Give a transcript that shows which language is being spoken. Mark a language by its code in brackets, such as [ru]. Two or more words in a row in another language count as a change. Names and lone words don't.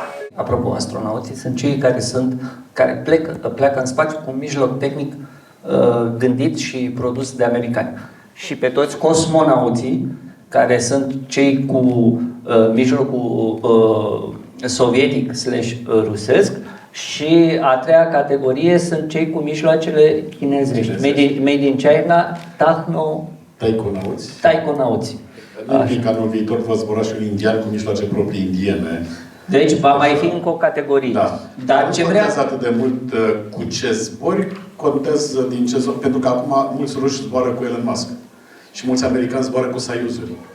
[ro] Apropo, astronauții sunt cei care pleacă în spațiu cu un mijloc tehnic gândit și produs de americani. Și pe toți cosmonauții, care sunt cei cu mijlocul sovietic / rusesc, și a treia categorie sunt cei cu mijloacele chinezești. [en] Made in China, [ro] taikonauți. În anul viitor va zbura și un indian cu mijloace proprii indiene. Deci va mai fi încă o categorie. Da. Dar ce vrea... contează atât de mult cu ce zbori, contează din ce zbori. Pentru că acum mulți ruși zboară cu Elon Musk. Și mulți americani zboară cu Soyuz-uri.